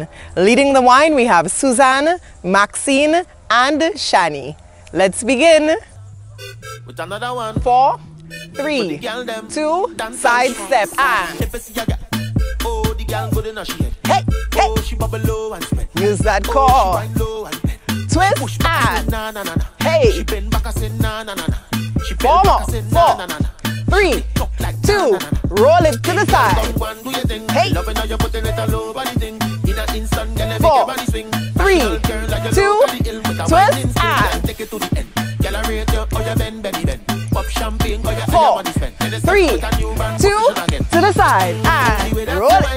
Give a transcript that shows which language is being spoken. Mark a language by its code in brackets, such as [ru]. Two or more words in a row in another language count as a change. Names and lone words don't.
[en] Leading the wine, we have Suzanne, Maxine, and Shani. Let's begin. With another one. 4, 3, 2, side step. Oh, the girl good enough she head. Hey, hey. Oh, she bubble low and spend. Use that Oh, core. she wind low and bend. Twist Push back and na na na na. hey. She bend back and say na na na na. She bend 4 back more. and say 4, na na na na. 3, 2, roll it to the side. Hey. 4, 3, 2, twist and 4, 3, 2, to the side and roll it.